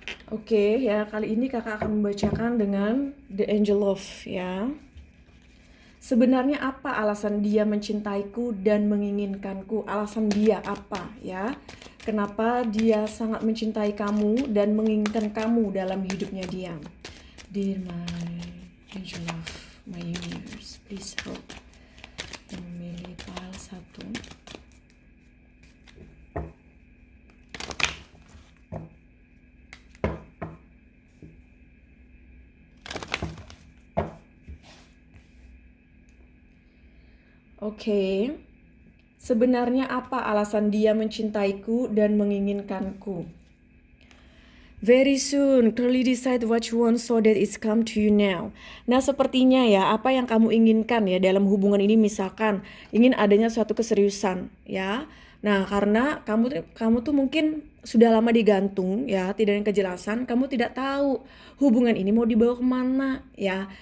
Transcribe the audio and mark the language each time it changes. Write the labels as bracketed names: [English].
[Indonesian] Oke, ya kali ini kakak akan membacakan dengan The Angel of ya. Sebenarnya apa alasan dia mencintaiku dan menginginkanku? Alasan dia apa ya? Kenapa dia sangat mencintai kamu dan menginginkan kamu dalam hidupnya dia? [English] Dear my angel of my universe, please help. [Indonesian] Memilih file 1. Oke. Sebenarnya apa alasan dia mencintaiku dan menginginkanku? [English] Very soon, clearly decide what you want so that it's come to you now. [Indonesian] Nah, sepertinya ya, apa yang kamu inginkan ya dalam hubungan ini, misalkan ingin adanya suatu keseriusan ya. Nah, karena kamu tuh mungkin sudah lama digantung ya, tidak ada kejelasan, kamu tidak tahu hubungan ini mau dibawa kemana ya.